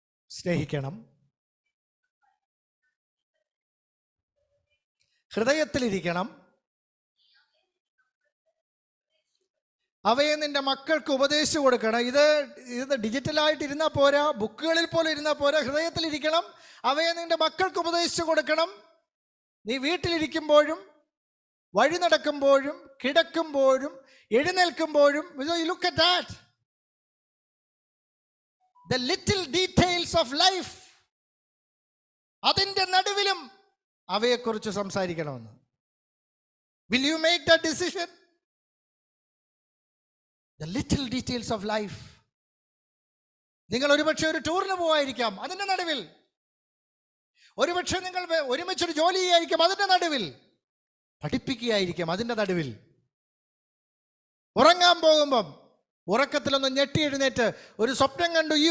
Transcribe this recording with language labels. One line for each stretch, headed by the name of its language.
Malayalam: സ്നേഹിക്കണം, ഹൃദയത്തിലിരിക്കണം, അവയെ നിന്റെ മക്കൾക്ക് ഉപദേശിച്ചു കൊടുക്കണം. ഇത് ഡിജിറ്റലായിട്ട് ഇരുന്നാൽ പോരാ, ബുക്കുകളിൽ പോലും ഇരുന്നാൽ പോരാ. ഹൃദയത്തിലിരിക്കണം, അവയെ നിന്റെ മക്കൾക്ക് ഉപദേശിച്ചു കൊടുക്കണം. നീ വീട്ടിലിരിക്കുമ്പോഴും വഴി നടക്കുമ്പോഴും കിടക്കുമ്പോഴും എഴുന്നേൽക്കുമ്പോഴും.
English: Look at that, the little details of life. അതിന്റെ നടുവിലും അവയെക്കുറിച്ച് സംസാരിക്കണമെന്ന്. Will you make that decision? The little details of life.
Malayalam: നിങ്ങൾ ഒരുപക്ഷെ ഒരു ടൂറിന് പോവായിരിക്കാം, അതിന്റെ നടുവിൽ. ഒരുപക്ഷെ നിങ്ങൾ ഒരുമിച്ചൊരു ജോലി ചെയ്യായിരിക്കാം, അതിന്റെ നടുവിൽ. പഠിപ്പിക്കുകയായിരിക്കാം, അതിന്റെ നടുവിൽ. ഉറങ്ങാൻ പോകുമ്പം ഉറക്കത്തിലൊന്ന് ഞെട്ടി എഴുന്നേറ്റ് ഒരു സ്വപ്നം കണ്ടു.